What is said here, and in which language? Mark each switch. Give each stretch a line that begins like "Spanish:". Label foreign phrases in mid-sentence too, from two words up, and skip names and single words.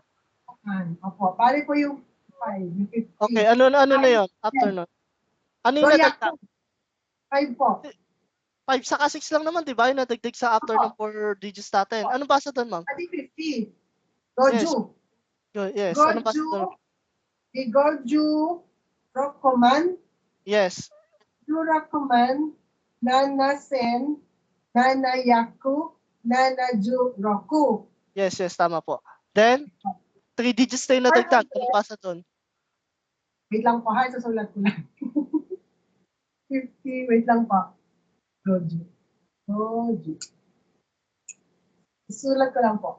Filipino: Opo, bali po yung 5, yung 15. Okay, ano na yun? After nun? Ano yung So, nadagdag? 5 po. 5 saka 6 lang naman, di ba? Yung nadagdag sa after ng 4 digits natin. Anong basa doon, ma'am? Adi 50. Goju. Yes, anong basa doon?
Japanese: 五十六万.
Filipino: Yes. Rokuman.
Japanese: 七千. 七百。七十六.
Filipino: Yes, tama po. Then, 3 digits na yung nadagdag. Anong basa doon? Wait lang po, ha? Susulat ko lang. 50, wait lang po. Goju. Susulat ko lang po.